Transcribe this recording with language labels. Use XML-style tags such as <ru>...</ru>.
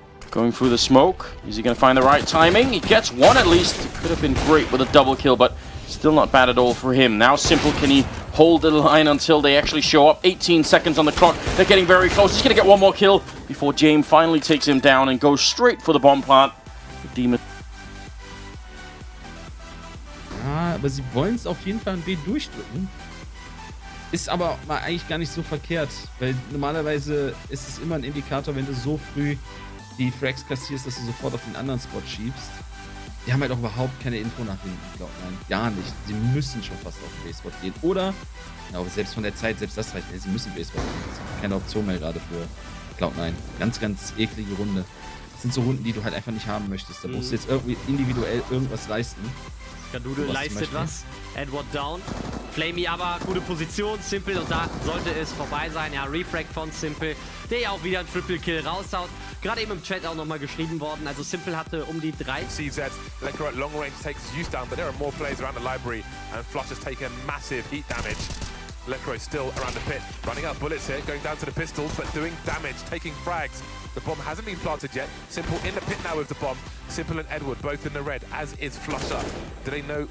<en>Going through the smoke. Is he going to find the right timing? He gets one at least. It could have been great with a double kill, but still not bad at all for him. Now Simple, can he hold the line until they actually show up? 18 seconds on the clock. They're getting very close. He's going to get one more kill before James finally takes him down and goes straight for the bomb plant. The Demon.</en> <de>Ja, aber sie wollen es auf jeden Fall ein B durchdrücken. Ist aber mal eigentlich gar nicht so verkehrt, weil normalerweise ist es immer ein Indikator, wenn du so früh die Frags kassierst, dass du sofort auf den anderen Spot schiebst. Die haben halt auch überhaupt keine Info nach hinten, glaube ich. Gar nicht. Sie müssen schon fast auf den B-Spot gehen. Oder, ja, aber selbst von der Zeit, selbst das reicht nicht. Sie müssen B-Spot gehen. Das ist keine Option mehr gerade für Cloud9. Ganz, ganz eklige Runde. Das sind so Runden, die du halt einfach nicht haben möchtest. Da musst du jetzt irgendwie individuell irgendwas leisten. Skadude leistet was. Edward down. Flamey aber gute Position. Simple, und da sollte es vorbei sein. Ja, Refrag von Simple, der ja auch wieder ein Triple Kill raushaut. Gerade eben im Chat auch nochmal geschrieben worden. Also Simple hatte um die 3.</de> <en>CZ, Lekra at long range takes Zeus down, but there are more players around the library, and Flush has taken massive heat damage. Lekra still around the pit, running out bullets here, going down to the pistols, but doing damage, taking frags. The bomb hasn't been planted yet. Simple in the pit now with the bomb. Simple and Edward both in the red, as is Flusher. Do they know?</en>